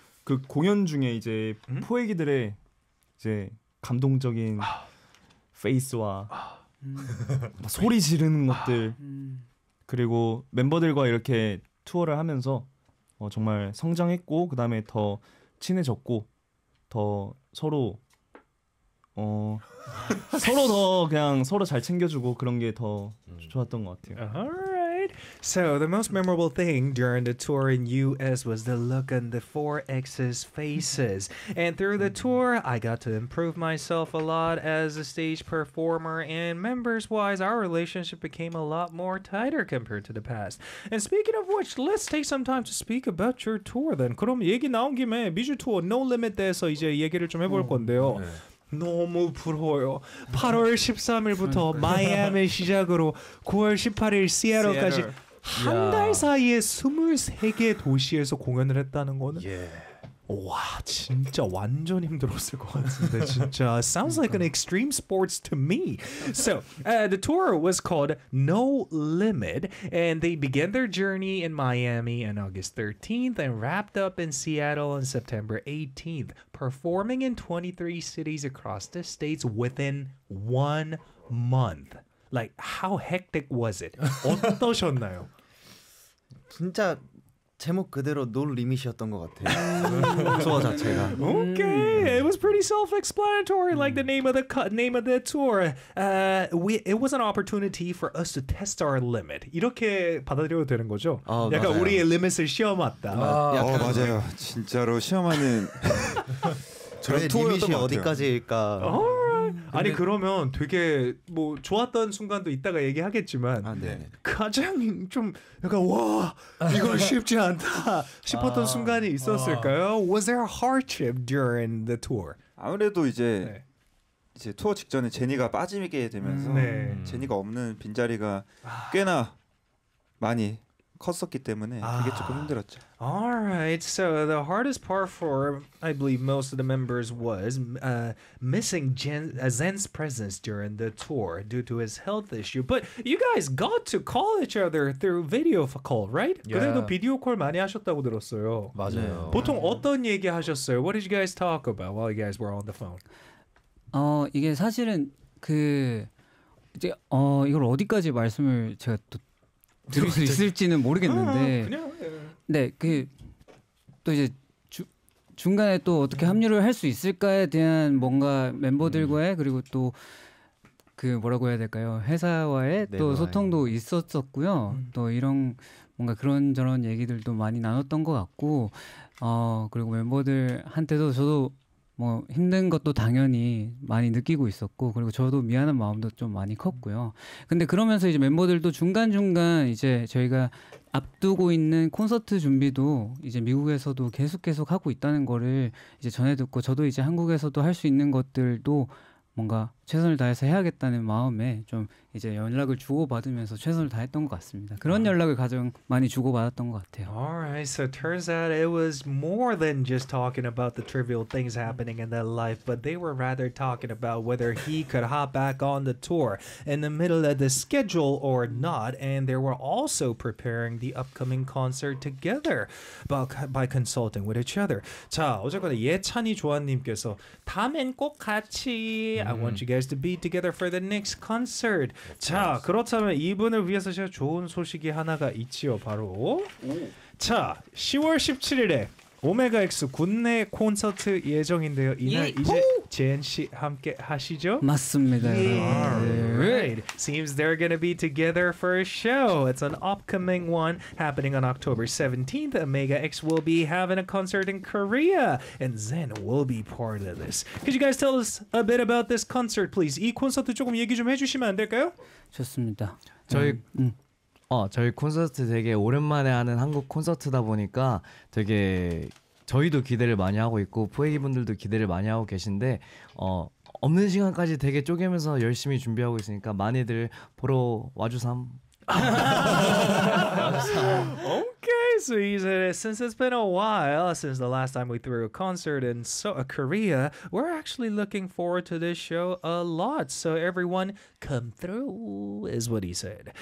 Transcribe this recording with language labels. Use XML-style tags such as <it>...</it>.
<ko>그 공연 중에 이제 포획이들의 이제 감동적인 페이스와 막 소리 지르는 것들, 그리고 멤버들과 이렇게 투어를 하면서 정말 성장했고, 그 다음에 더 친해졌고, 더 서로 서로 더 그냥 서로 잘 챙겨주고 그런 게더 좋았던 것 같아요.</ko> <en>So the most memorable thing during the tour in US was the look on the four X's faces. And through the tour, I got to improve myself a lot as a stage performer. And members-wise, our relationship became a lot more tighter compared to the past. And speaking of which, let's take some time to speak about your tour then.</en> <ko>그럼 얘기 나온 김에 미주 투어 No Limit 대해서 이제 얘기를 좀 해볼 건데요. 너무 부러워요. 8월 13일부터 마이애미 시작으로 9월 18일 시애틀까지 한달 사이에 23개 도시에서 공연을 했다는 거는 와, 진짜 완전 힘들었을 것 같은데 진짜.</ko> <en>Sounds like an extreme sports to me. So, the tour was called No Limit, and they began their journey in Miami on August 13th and wrapped up in Seattle on September 18th, performing in 23 cities across the states within 1 month. Like, how hectic was it?</en> <ko>어떠셨나요? 진짜 제목 그대로 노 리밋이었던 것 같아요. 투어 자체가.</ko> <en>Okay, it was pretty self-explanatory, like the name of the tour. It was an opportunity for us to test our limit.</en> <ko>이렇게 받아들여도 되는 거죠? 약간 맞아요. 우리의 limit을 시험 왔다. 맞아요. 진짜로 시험하는 저런 투어였던 것 어디까지일까? 같아요. Alright. 아니 그러면 되게 뭐 좋았던 순간도 있다가 얘기하겠지만 가장 좀 약간 와 이거 쉽지 않다 싶었던 순간이 있었을까요?</ko> <en>Was there a hardship during the tour?</en> <ko>아무래도 이제 투어 직전에 제니가 빠지게 되면서 제니가 없는 빈자리가 꽤나 많이 컸었기 때문에 그게 조금 힘들었죠.</ko> <en>Alright, so the hardest part for, I believe, most of the members was missing Zen's presence during the tour due to his health issue. But you guys got to call each other through video call, right?</en> <ko>그래도 비디오 콜 많이 하셨다고 들었어요. 맞아요. 보통 어떤 얘기 하셨어요?</ko> <en>What did you guys talk about while you guys were on the phone?</en> <ko>이게 사실은 이제 이걸 어디까지 말씀을 제가 또 들을 수 있을지는 모르겠는데, 네, 그, 또 이제 중간에 또 어떻게 합류를 할 수 있을까에 대한 뭔가 멤버들과의 그리고 또 그 뭐라고 해야 될까요? 회사와의 또 소통도 있었었고요. 또 이런 뭔가 그런저런 얘기들도 많이 나눴던 것 같고, 그리고 멤버들한테도 저도 뭐 힘든 것도 당연히 많이 느끼고 있었고 그리고 저도 미안한 마음도 좀 많이 컸고요. 근데 그러면서 이제 멤버들도 중간중간 이제 저희가 앞두고 있는 콘서트 준비도 이제 미국에서도 계속 하고 있다는 거를 이제 전해 듣고 저도 이제 한국에서도 할 수 있는 것들도 뭔가 최선을 다해서 해야겠다는 마음에 좀 이제 연락을 주고받으면서 최선을 다했던 것 같습니다. 그런 연락을 가장 많이 주고받았던 것 같아요.</ko> <en>Alright, so turns out it was more than just talking about the trivial things happening in their life, but they were rather talking about whether he could hop back on the tour in the middle of the schedule or not, and they were also preparing the upcoming concert together by consulting with each other.</en> <ko>자, 어쨌거나 예찬이 조아님께서 다음엔 꼭 같이</ko> <en>I want you guys to be together for the next concert.</en> <ko>자, 그렇다면 이분을 위해서 제가 좋은 소식이 하나가 있지요. 바로 자, 10월 17일에 오메가 X 국내 콘서트 예정인데요. 이날 이제 제인 씨 함께 하시죠? 맞습니다.</ko> <en>Alright. Seems they're gonna be together for a show. It's an upcoming one happening on October 17th. Omega X will be having a concert in Korea, and Zen will be part of this. Could you guys tell us a bit about this concert, please?</en> <ko>이 콘서트 조금 얘기 좀 해주시면 안 될까요? 좋습니다. 저희 콘서트 되게 오랜만에 하는 한국 콘서트다 보니까 되게 저희도 기대를 많이 하고 있고 포에기 분들도 기대를 많이 하고 계신데 없는 시간까지 되게 쪼개면서 열심히 준비하고 있으니까 많이들 보러 와주삼.</ko> <en>Okay, so he said, since it's been a while since the last time we threw a concert in Korea, we're actually looking forward to this show a lot. So everyone, come through, is what he said.</en>